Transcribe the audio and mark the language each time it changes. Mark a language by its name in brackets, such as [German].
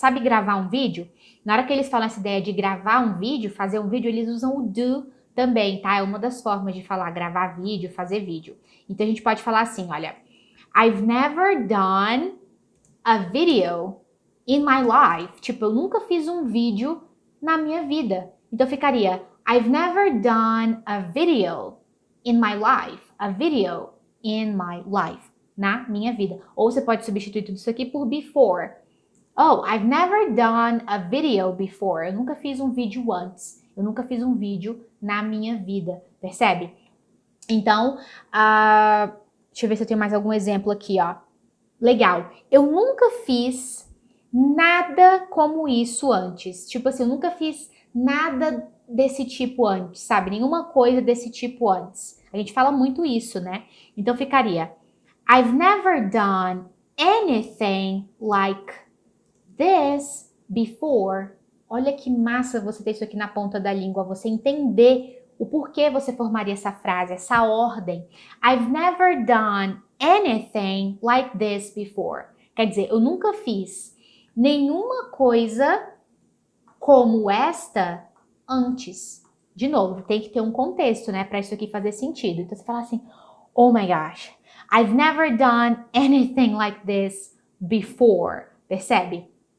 [Portuguese] Sabe gravar um vídeo? Na hora que eles falam essa ideia de gravar um vídeo, fazer um vídeo, eles usam o do também, tá? É uma das formas de falar gravar vídeo, fazer vídeo. Então a gente pode falar assim, olha, [English] I've never done a video in my life. [Portuguese] Tipo, eu nunca fiz um vídeo na minha vida. Então ficaria, [English] I've never done a video in my life. A video in my life. [Portuguese] Na minha vida. Ou você pode substituir tudo isso aqui por before. [English] Oh, I've never done a video before. [Portuguese] Eu nunca fiz um vídeo antes. Eu nunca fiz um vídeo na minha vida. Percebe? Então, deixa eu ver se eu tenho mais algum exemplo aqui, ó. Legal. Eu nunca fiz nada como isso antes. Tipo assim, eu nunca fiz nada desse tipo antes, sabe? Nenhuma coisa desse tipo antes. A gente fala muito isso, né? Então ficaria, [English] I've never done anything like this before. [Portuguese] Olha que massa você ter isso aqui na ponta da língua, você entender o porquê você formaria essa frase, essa ordem. [English] I've never done anything like this before. [Portuguese] Quer dizer, eu nunca fiz nenhuma coisa como esta antes. De novo, tem que ter um contexto, né, para isso aqui fazer sentido. Então você fala assim, [English] oh my gosh, I've never done anything like this before. [Portuguese] Percebe?